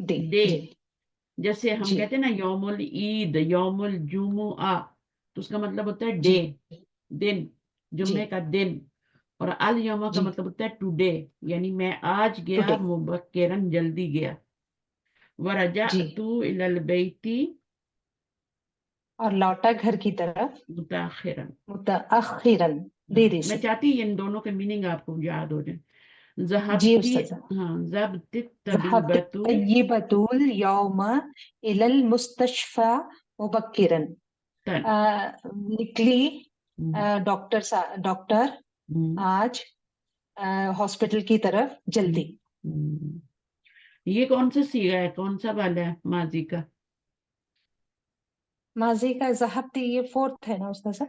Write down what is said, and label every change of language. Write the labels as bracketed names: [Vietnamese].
[Urdu] Day, جیسے ہم کہتے ہیں نا یوم العید، یوم الجمعہ، تو اس کا مطلب ہوتا ہے ڈے، دن، جمعے کا دن، اور الیوم کا مطلب ہوتا ہے ٹوڈے، یعنی میں آج گیا مبکرن، جلدی گیا، [Arabic] ورجعت الی البیت [Urdu] اور لوٹا گھر کی طرف [Arabic] متأخرا، متأخرا، [Urdu] دیری میں سے. چاہتی ان دونوں کے میننگ آپ کو یاد ہو جائیں. جی [Arabic] ذہبتی، [Urdu] استاذہ. [Arabic] ہاں ذهبت ذهبت الطيبة اليوم إلى المستشفى مبكرا. تن [Urdu] نکلی ڈاکٹر آج ہاسپٹل کی طرف جلدی. یہ کون سا صیغہ ہے، کون سا والا ہے ماضی کا؟ ماضی کا ذہبتی، یہ فورتھ ہے نا استاذ؟